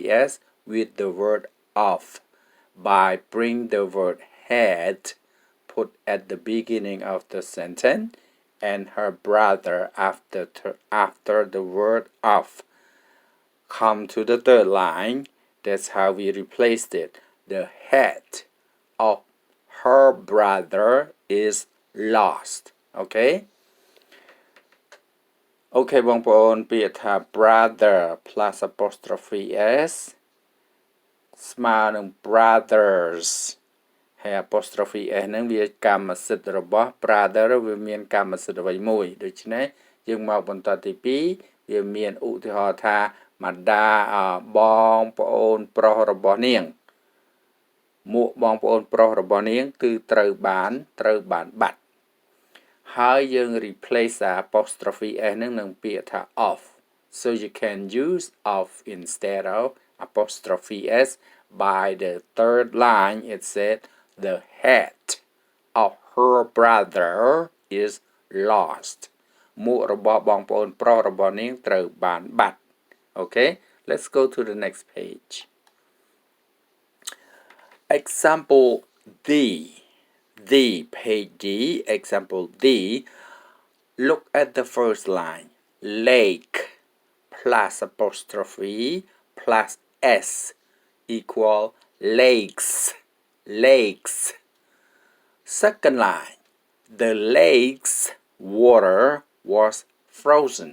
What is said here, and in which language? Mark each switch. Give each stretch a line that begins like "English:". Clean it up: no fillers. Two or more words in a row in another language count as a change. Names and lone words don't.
English: s with the word of by bring the word head put at the beginning of the sentence and her brother after the word of come to the third line that's how we replaced it the head of her brother is lost okay
Khmer: okay បងប្អូនពាក្យថា
English: brother plus apostrophe s
Khmer: ស្មើនឹង brothers ហើយ
English: apostrophe s
Khmer: ហ្នឹងវាកម្មសិទ្ធិរបស់ brother វាមានកម្មសិទ្ធិអ្វីមួយដូច្នេះយើងមកបន្តទី 2វាមានឧទាហរណ៍ថាម្ដាបងប្អូនប្រុសរបស់នាងមួកបងប្អូនប្រុសរបស់នាងគឺត្រូវ បានបាត់ហើយយើង
English: replace apostrophe s
Khmer: ហ្នឹងនឹងពាក្យថា
English: of so you can use of instead of apostrophe s by the third line it said the head of her brother is lost
Khmer: មួករបស់បងប្អូនប្រុសរបស់នាងត្រូវបានបាត់
English: okay let's go to the next page example D page D example D look at the first line lake plus apostrophe plus s equal lakes Second line, the lake's water was frozen.